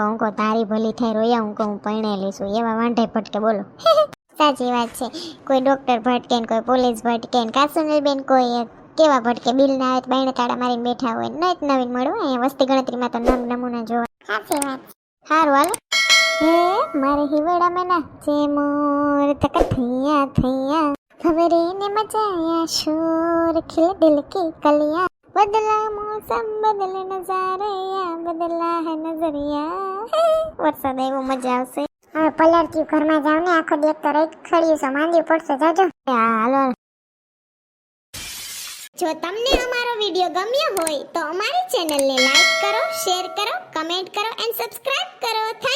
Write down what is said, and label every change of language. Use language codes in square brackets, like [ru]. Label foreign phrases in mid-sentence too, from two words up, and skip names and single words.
[gu] હું કહું તારી ભલી થાય રોયા, હું કહું પરણેલી છું. એવા વાંઢે ભટકે બોલો. સાચી વાત છે. કોઈ ડોક્ટર ભટકે ને કોઈ પોલીસ ભટકે ને કાસુની બેન કોઈ કેવા ભટકે બિલ ના આવે તો બાયણે તાળા મારીને બેઠા હોય. નવીન મળો અહીંયા વસ્તી ગણતરીમાં તો નમૂના જોવા. સાચી વાત. સારું હાલો. [hi] हे म्हारे हिवड़ा में ना जे मोर तक थैया थैया खबरे ने मचाया शोर खिल दिल की कलियां बदला मौसम बदले नजारिया बदला है नजरिया. [gu] વરસાદ આવ્યો મજા આવશે. હવે પલળતી ઘરમાં જાવ ને આખો દેખ તો રહી ખડી છો માંદી પડશે જાજો. હા હાલો. જો તમને અમારો વિડિયો ગમ્યો હોય તો અમારી ચેનલને લાઈક કરો, શેર કરો, કમેન્ટ કરો [en] and subscribe [gu] કરો.